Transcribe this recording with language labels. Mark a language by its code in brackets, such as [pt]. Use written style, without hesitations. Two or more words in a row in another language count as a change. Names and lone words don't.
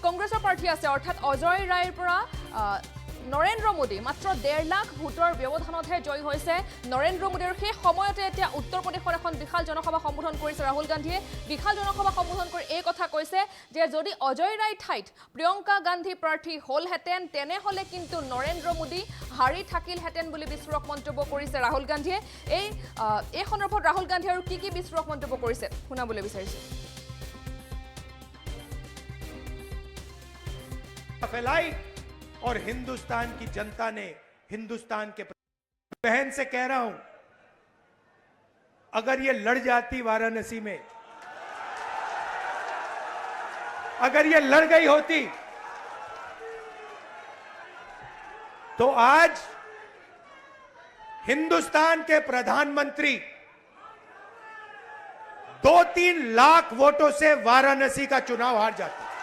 [as] কংগ্ৰেছৰ প্ৰাৰ্থী আছে অৰ্থাৎ অজয় ৰায়ৰ পৰা নৰেন্দ্ৰ মোদী মাত্ৰ 1.5 লাখ ভোটৰ ব্যৱধানতহে জয়ী হৈছে নৰেন্দ্ৰ মোদীৰ সেই সময়তে এতিয়া উত্তৰ প্ৰদেশৰ এখন বিশাল জনসভা সম্বোধন কৰিছে ৰাহুল গান্ধীয়ে বিশাল জনসভা সম্বোধন কৰি এই কথা কৈছে যে যদি অজয় ৰায় ঠাইত প্ৰিয়ংকা গান্ধী প্ৰাৰ্থী হ'লহেঁতেন তেনেহ'লে কিন্তু নৰেন্দ্ৰ মোদী হাৰি থাকিলহেঁতেন বুলি বিস্ফোৰক মন্তব্য কৰিছে ৰাহুল গান্ধীয়ে এই সন্দৰ্ভত ৰাহুল গান্ধী আৰু কি বিস্ফোৰক মন্তব্য কৰিছে শুনাবলৈ বিচাৰিছো [hi] और हिंदुस्तान की जनता ने हिंदुस्तान के बहन से कह रहा हूं अगर ये लड़ जाती वाराणसी में अगर ये लड़ गई होती तो आज हिंदुस्तान के प्रधानमंत्री 2-3 लाख वोटों से वाराणसी का चुनाव हार जाते